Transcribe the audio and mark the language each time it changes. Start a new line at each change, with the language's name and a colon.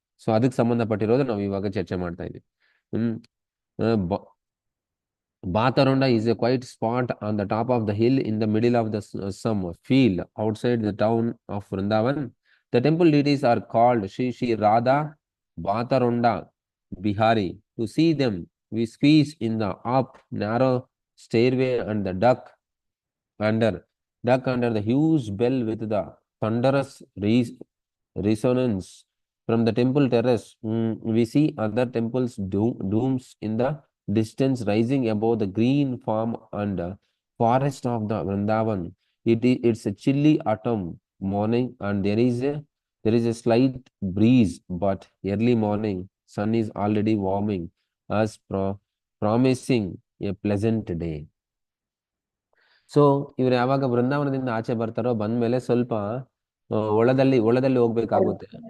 Kannada: So ಅದಕ್ಕೆ ಸಂಬಂಧಪಟ್ಟಿರೋದು ನಾವು ಇವಾಗ ಚರ್ಚೆ ಮಾಡ್ತಾ ಇದ್ವಿ.
English: Bataronda is a quiet spot on the top of the hill in the middle of the some field outside the town of Vrindavan. The temple deities are called Shri Radha Bataronda Bihari. To see them, we squeeze in the up narrow stairway and the duck under the huge bell with the thunderous resonance. From the temple terrace, we see other temples' domes in the distance rising above the green farm and forest of the Vrindavan. It's a chilly autumn morning and there is a slight breeze, but early morning sun is already warming us, promising a pleasant day.
Kannada: So ಇವ್ರು ಯಾವಾಗ ಬೃಂದಾವನದಿಂದ ಆಚೆ ಬರ್ತಾರೋ, ಬಂದ್ಮೇಲೆ ಸ್ವಲ್ಪ ಒಳದಲ್ಲಿ ಹೋಗ್ಬೇಕಾಗುತ್ತೆ.